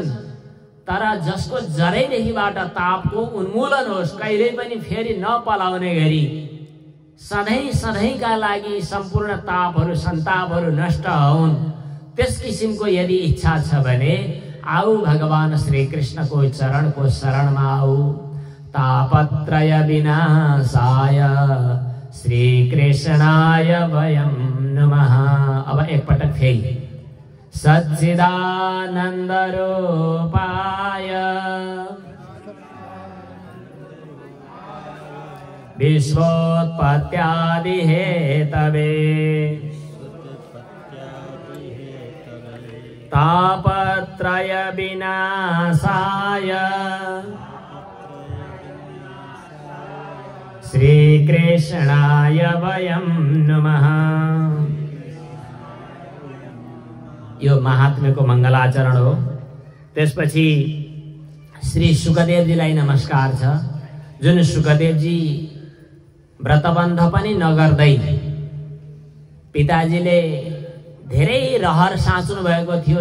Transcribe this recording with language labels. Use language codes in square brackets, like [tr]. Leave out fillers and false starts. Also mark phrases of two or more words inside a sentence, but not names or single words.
[ne] तर जसको जरैदेखिबाट तापको उन्मूलन होस्, कहिल्यै पनि फेरि नपलाउने गरी सधैँ सधैँका लागि सम्पूर्ण तापहरू सन्तापहरू नष्ट हुन्, त्यस किसिमको यदि इच्छा छ भने आऊ भगवान श्री कृष्णको चरणको शरणमा आऊ। [sa] तापत्रय विनाशाय श्री कृष्णाय वयं नमः। [ne] अब एकपटक फेरि [sa] सच्चिदानन्द रूपाय विश्वोत्पत्त्यादि हेतवे तापत्रय विनाशाय श्री कृष्णाय वयं नमः। [ne] यो महात्म्यको मङ्गलाचरण हो। त्यसपछि श्री सुखदेवजीलाई नमस्कार छ, जुन सुखदेवजी व्रतबन्ध पनि नगर्दै पिताजीले धेरै रहर साँच्नु भएको थियो।